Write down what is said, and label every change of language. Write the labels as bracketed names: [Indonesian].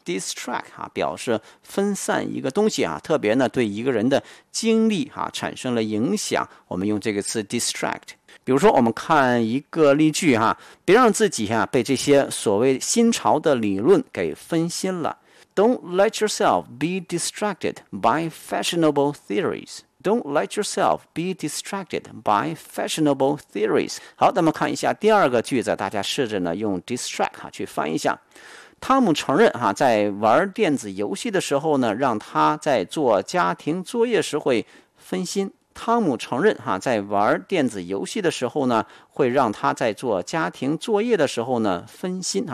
[Chinese] Distract、表示分散一个东西、特别呢对一个人的精力、产生了影响，我们用这个词 distract。比如说我们看一个例句、别让自己、被这些所谓新潮的理论给分心了。 [English] Don't let yourself be distracted by fashionable theories. Don't let yourself be distracted by fashionable theories. [Chinese] 好，那么看一下第二个句子，大家试着呢用 distract、去翻一下。汤姆承认在玩电子游戏的时候呢，让他在做家庭作业时会分心。汤姆承认在玩电子游戏的时候呢，会让他在做家庭作业的时候呢分心。